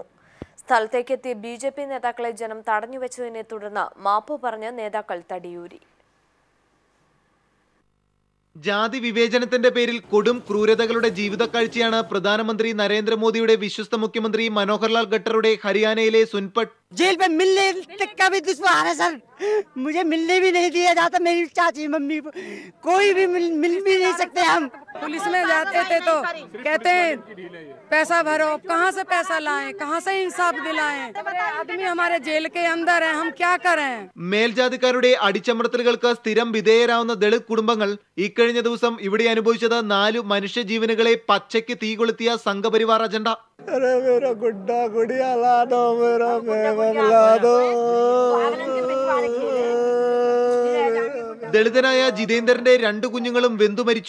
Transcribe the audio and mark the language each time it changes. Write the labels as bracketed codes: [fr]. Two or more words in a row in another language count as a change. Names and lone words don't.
[ml] സ്ഥലത്തേക്കെത്തിയ ബിജെപി നേതാക്കളെ ജനം തടഞ്ഞുവെച്ചതിനെ തുടർന്ന് മാപ്പ് പറഞ്ഞ് നേതാക്കൾ തടിയൂരി. ജാതി വിവേചനത്തിന്റെ പേരിൽ കൊടും ക്രൂരതകളുടെ ജീവിതക്കാഴ്ചയാണ് പ്രധാനമന്ത്രി നരേന്ദ്രമോദിയുടെ വിശ്വസ്ത മുഖ്യമന്ത്രി മനോഹർലാൽ ഖട്ടറുടെ ഹരിയാനയിലെ സുൻപട്ട്. [hi] जेल पे मिलने का भी दुश्वार है सर, मुझे मिलने भी नहीं दिया जाता, मेरी चाची मम्मी कोई भी मिल भी नहीं सकते हम। पुलिस में जाते थे तो कहते हैं पैसा भरो, कहाँ से पैसा लाएं, कहाँ से इंसाफ दिलाएं, आदमी हमारे जेल के अंदर है, हम क्या करें। [ml] മേൽജാതിക്കാരുടെ അടിച്ചമർത്തലുകൾക്ക് സ്ഥിരം വിധേയരാവുന്ന ദളിത് കുടുംബങ്ങൾ ഇക്കഴിഞ്ഞ ദിവസം ഇവിടെ അനുഭവിച്ചത് 4 മനുഷ്യജീവനുകളെ പച്ചയ്ക്ക് തീ കൊളുത്തിയ സംഘപരിവാർ അജണ്ട. ദളിതനായ ജിതേന്ദ്രന്റെ 2 കുഞ്ഞുങ്ങളും വെന്തുമരിച്ചു.